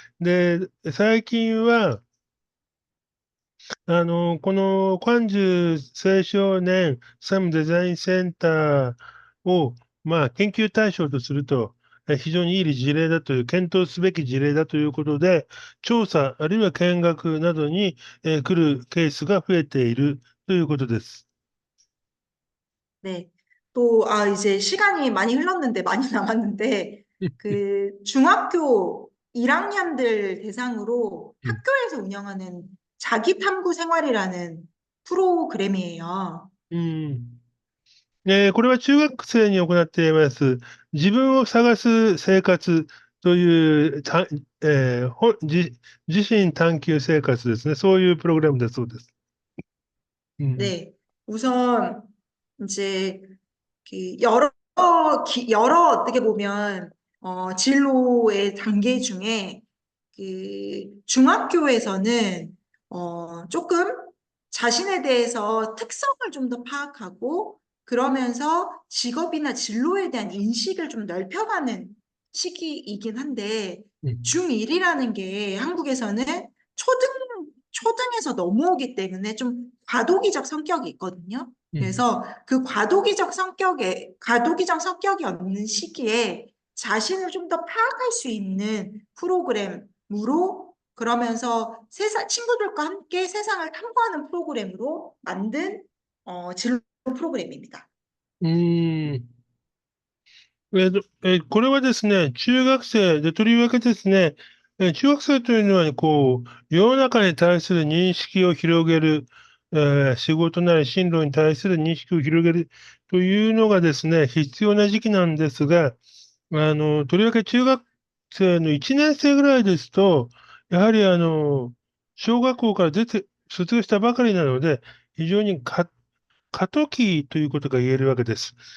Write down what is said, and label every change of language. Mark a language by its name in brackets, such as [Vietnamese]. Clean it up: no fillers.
[Japanese] で、最近は、この関中青少年サムデザインセンターを、まあ、研究対象とすると、非常にいい事例だという、検討すべき事例だということで、調査、あるいは見学などに、来るケースが増えているということです。 네. [Korean] 또, 이제 시간이 많이 흘렀는데, 많이 남았는데, 그 중학교 1학년들 대상으로 음. 학교에서 운영하는 자기탐구 생활이라는 프로그램이에요. うん。 [Japanese] これは中学生に行っています、自分を探す生活という、自身探求生活ですね。そういうプログラムだそうです。うん。 네. [Korean] 우선, 이제, 여러, 여러 어떻게 보면, 진로의 단계 중에, 중학교에서는, 조금 자신에 대해서 특성을 좀 더 파악하고, 그러면서 직업이나 진로에 대한 인식을 좀 넓혀가는 시기이긴 한데, うん。 중1이라는 게 한국에서는 초등, 초등에서 넘어오기 때문에 좀 과도기적 성격이 있거든요. うん。 그래서 그 과도기적 성격이 없는 시기에 자신을 좀 더 파악할 수 있는 프로그램으로 그러면서 친구들과 함께 세상을 탐구하는 프로그램으로 만든 진로 프로그램입니다. うーん。 [Japanese] これはですね、中学生で、とりわけですね、中学生というのは、世の中に対する認識を広げる、仕事なり進路に対する認識を広げるというのがですね、必要な時期なんですが、とりわけ中学生の1年生ぐらいですと、やはり小学校から卒業したばかりなので、非常に過渡期ということが言えるわけです。